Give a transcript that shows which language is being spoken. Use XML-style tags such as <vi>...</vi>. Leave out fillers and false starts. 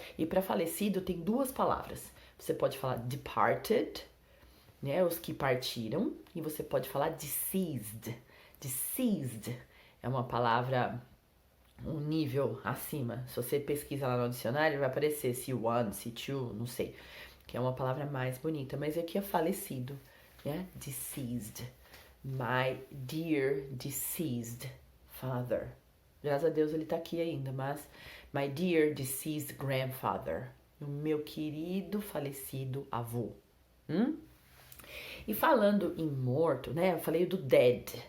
<pt>E para falecido tem duas palavras. Você pode falar departed, né, os que partiram, e você pode falar deceased. Deceased é uma palavra um nível acima. Se você pesquisa lá no dicionário, vai aparecer C1, C2, não sei, que é uma palavra mais bonita, mas aqui é falecido, né?</pt> <en>Deceased. My dear deceased father.</en> <pt>Graças a Deus ele tá aqui ainda, mas</pt> <en>my dear deceased grandfather.</en> <pt>O meu querido falecido avô. E falando em morto, né? Eu falei do dead.</pt>